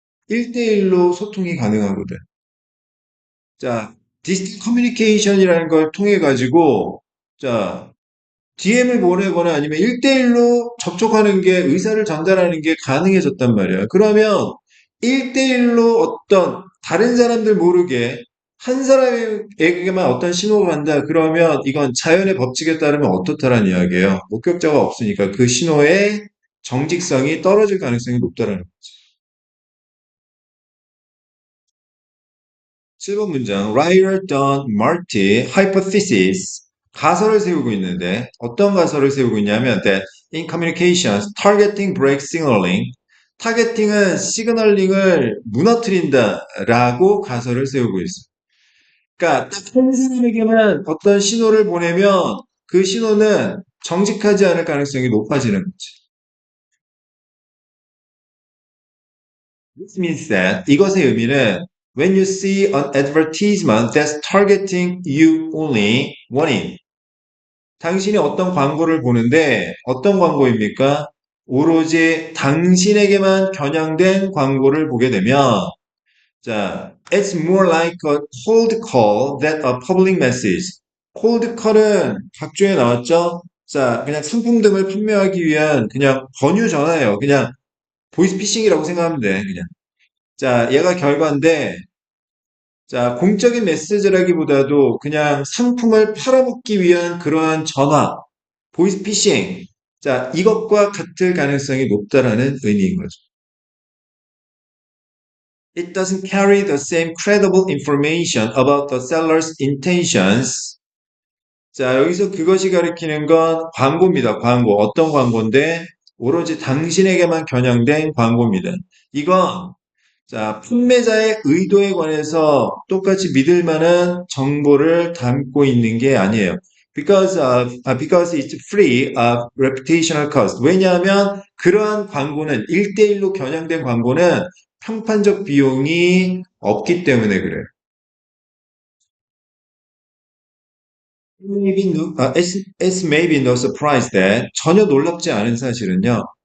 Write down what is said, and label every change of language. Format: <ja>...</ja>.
<ko>1대1로 소통이 가능하거든. 자, 디지털 커뮤니케이션이라는 걸 통해 가지고 자, DM을 보내거나 아니면 1대1로 접촉하는 게 의사를 전달하는 게 가능해졌단 말이야. 그러면 1대1로 어떤 다른 사람들 모르게 한 사람에게만 어떤 신호가 간다. 그러면 이건 자연의 법칙에 따르면 어떻다라는 이야기예요. 목격자가 없으니까 그 신호의 정직성이 떨어질 가능성이 높다라는 거죠. 7번 문장.</ko> <en>Writer Don Marty hypothesis.</en> <ko>가설을 세우고 있는데 어떤 가설을 세우고 있냐면</ko> <en>that in communications, targeting breaks signaling.</en> <ko>타겟팅은 시그널링을 무너뜨린다라고 가설을 세우고 있어요. 그러니까 딱 한 사람에게만 어떤 신호를 보내면 그 신호는 정직하지 않을 가능성이 높아지는 거지.</ko> <en>This means that</en> <ko>이것의 의미는</ko> <en>when you see an advertisement that's targeting you only, 원인.</en> <ko>당신이 어떤 광고를 보는데 어떤 광고입니까? 오로지 당신에게만 겨냥된 광고를 보게 되면 자,</ko> <en>it's more like a cold call than a public message.</en> <ko>cold call은 각주에 나왔죠? 자, 그냥 상품 등을 판매하기 위한 그냥 권유 전화예요. 그냥 보이스피싱이라고 생각하면 돼, 그냥. 자, 얘가 결과인데, 자, 공적인 메시지라기보다도 그냥 상품을 팔아먹기 위한 그러한 전화, 보이스피싱. 자, 이것과 같을 가능성이 높다라는 의미인 거죠.</ko> <en>It doesn't carry the same credible information about the seller's intentions.</en> <ko>자, 여기서 그것이 가리키는 건 광고입니다. 광고. 어떤 광고인데? 오로지 당신에게만 겨냥된 광고입니다. 이건 자, 판매자의 의도에 관해서 똑같이 믿을 만한 정보를 담고 있는 게 아니에요.</ko> <en>Because it's free of reputational cost.</en> <ko>왜냐하면 그러한 광고는 1대1로 겨냥된 광고는 평판적 비용이 없기 때문에 그래요.</ko> <en>It's maybe no surprise that</en> <ko>전혀 놀랍지 않은 사실은요.</ko>